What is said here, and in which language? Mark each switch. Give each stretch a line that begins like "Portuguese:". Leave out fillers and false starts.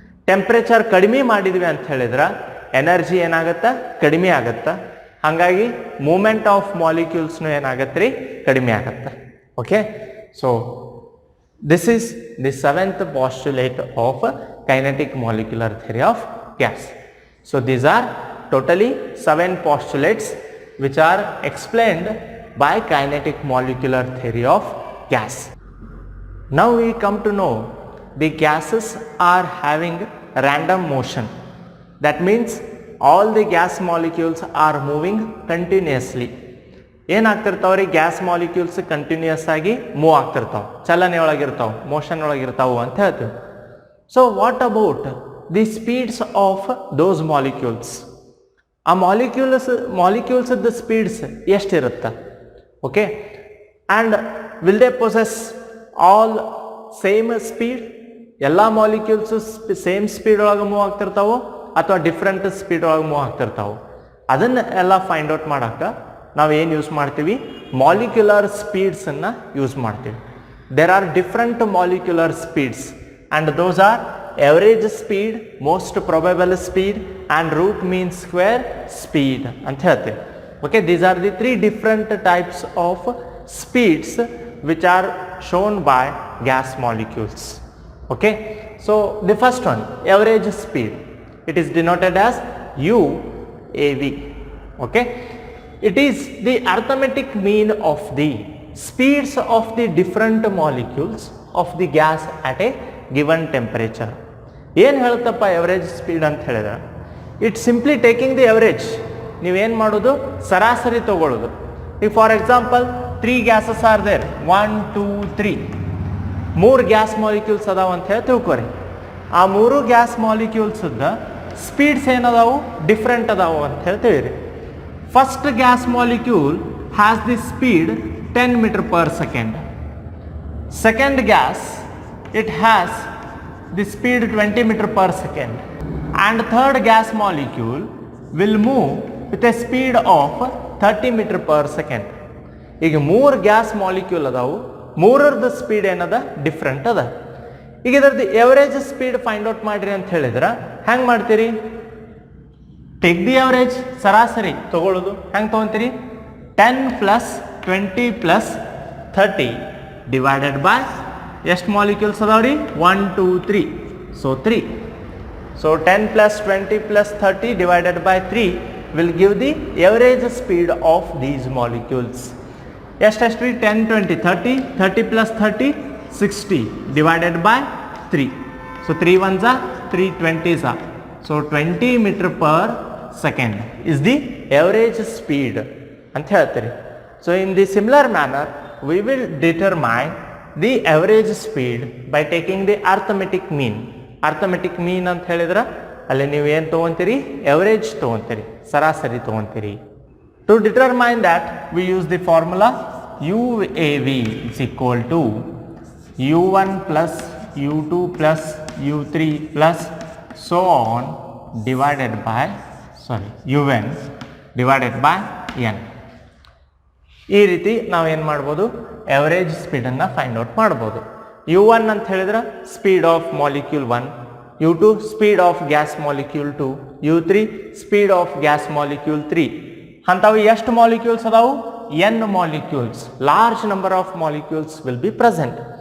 Kannada: Temperature ಕಡಿಮೆ ಮಾಡಿದ್ವಿ ಅಂತ ಹೇಳಿದ್ರೆ ಎನರ್ಜಿ ಏನಾಗುತ್ತೆ? ಕಡಿಮೆ ಆಗುತ್ತೆ. ಹಾಗಾಗಿ ಮೂಮೆಂಟ್ ಆಫ್ ಮಾಲಿಕ್ಯೂಲ್ಸ್ನು ಏನಾಗತ್ತೆ ರೀ? ಕಡಿಮೆ ಆಗುತ್ತೆ.
English: Okay, so this is the seventh postulate of kinetic molecular theory of gas. So these are totally 7 postulates which are explained by kinetic molecular theory of gas. Now we come to know the gases are having random motion. That means all the gas molecules are moving continuously.
Kannada: ಏನಾಗ್ತಿರ್ತಾವ್ರಿ? Gas molecules continuous ಆಗಿ move ಆಗ್ತಿರ್ತಾವೆ, ಚಲನೆ ಒಳಗಿರ್ತಾವೆ, motion ಒಳಗಿರ್ತಾವೆ ಅಂತ ಹೇಳ್ತೀವಿ.
English: So what about the speeds of those molecules?
Kannada: ಆ ಮಾಲಿಕ್ಯೂಲ್ಸ್ದ speeds ಎಷ್ಟಿರುತ್ತೆ?
English: Okay, and will they possess all same speed?
Kannada: ಎಲ್ಲ molecules same speed ಒಳಗೆ move ಆಗ್ತಿರ್ತಾವೋ? ಅಥವಾ different speed ಒಳಗೆ ಮೂವ್ ಆಗ್ತಿರ್ತಾವೆ. ಅದನ್ನ ಎಲ್ಲ ಫೈಂಡ್ ಔಟ್ ಮಾಡಕ್ಕೆ ನಾವು ಏನು ಯೂಸ್ ಮಾಡ್ತೀವಿ, ಮಾಲಿಕ್ಯುಲರ್ ಸ್ಪೀಡ್ಸನ್ನು ಯೂಸ್ ಮಾಡ್ತೀವಿ.
English: there are different molecular speeds and those are average speed, most probable speed and root mean square speed
Kannada: ಅಂತ ಹೇಳ್ತೀವಿ.
English: Okay, these are the three different types of speeds which are shown by gas molecules. Okay, so the first one, average speed, it is denoted as UAV. Okay, it is the arithmetic mean of the speeds of the different molecules of the gas at a given temperature.
Kannada: ಏನು ಹೇಳುತ್ತಪ್ಪ average speed ಅಂತ ಹೇಳಿದ್ರೆ,
English: It's simply taking the average.
Kannada: ನೀವೇನು ಮಾಡೋದು, ಸರಾಸರಿ ತಗೊಳ್ಳೋದು. ಈಗ
English: for example 3 gases are there,
Kannada: 1 2 3, 3 gas molecules ಅದಾವ ಅಂತ ಹೇಳಿ ತಿಳ್ಕೊರಿ. ಆ 3 ಗ್ಯಾಸ್ ಮಾಲಿಕ್ಯೂಲ್ಸ್ದ ಸ್ಪೀಡ್ಸ್ ಏನದಾವು, ಡಿಫ್ರೆಂಟ್ ಅದಾವು ಅಂತ ಹೇಳಿ ತಿಳಿರಿ.
English: First gas molecule has the speed 10 meter per second. Second gas, it has the speed 20 meter per second. And third gas molecule will move with a speed of 30 meter per second.
Kannada: ಈಗ 3 gas molecule ಅದಾವು, ಮೂರರದ speed ಏನದ, different ಅದ. ಈಗ ಇದರದ್ದು average speed find out ಮಾಡಿರಿ ಅಂತ ಹೇಳಿದ್ರೆ ಹೆಂಗೆ ಮಾಡ್ತೀರಿ,
English: take the average,
Kannada: ಸರಾಸರಿ ತಗೊಳ್ಳೋದು. ಹೆಂಗೆ ತೊಗೊತೀರಿ, 10 + 20 + 30 ಡಿವೈಡೆಡ್ ಬೈ ಎಷ್ಟು ಮಾಲಿಕ್ಯೂಲ್ಸ್ ಅದಾವ್ರಿ, 1 2 3, so 3.
English: So 10 + 20 + 30 divided by 3 will give the average speed of these molecules. ಎಷ್ಟು 10 20 30, 30 + 30 60 divided by 3. So 3 ones are 3 20s are. So 20 meter per second is the average speed
Kannada: ಅಂತ ಹೇಳ್ತೀರಿ.
English: So in the similar manner we will determine the average speed by taking the arithmetic mean.
Kannada: Arithmetic mean ಅಂತ ಹೇಳಿದ್ರೆ ಅಲ್ಲಿ ನೀವು ಏನು ತೊಗೊತೀರಿ, average ತೊಗೊತೀರಿ, ಸರಾಸರಿ ತೊಗೊತೀರಿ.
English: To determine that we use the formula UAV is equal to U1 + U2 + U3 + so on divided by UN divided by N.
Kannada: ಈ ರೀತಿ ನಾವು ಏನು ಮಾಡ್ಬೋದು, ಎವರೇಜ್ ಸ್ಪೀಡನ್ನು ಫೈಂಡ್ ಔಟ್ ಮಾಡ್ಬೋದು.
English: U1
Kannada: ಅಂತ ಹೇಳಿದ್ರೆ
English: Speed of molecule 1, U2 speed of gas molecule 2, U3 speed of gas molecule 3.
Kannada: ಅಂಥವು ಎಷ್ಟು ಮಾಲಿಕ್ಯೂಲ್ಸ್ ಅದಾವು, N molecules,
English: Large number of molecules will be present.